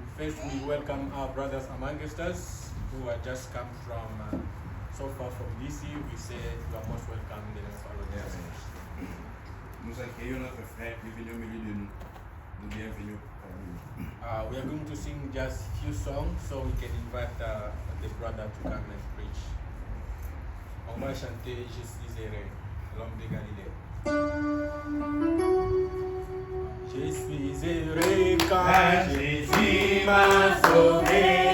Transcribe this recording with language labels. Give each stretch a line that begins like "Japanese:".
English: First, we welcome our brothers among us who have just come from so far from DC. We say you are most welcome in the name of our Lord Jesus.
French: Nous accueillons notre frère qui est venu au milieu de nous. Nous bienvenue parmi nous.
English: We are going to sing just few songs so we can invite the brother to come and preach.
French: On va chanter Je suis erré, l'homme de Galilée. Je suis erré car Jésus m'a sauvé.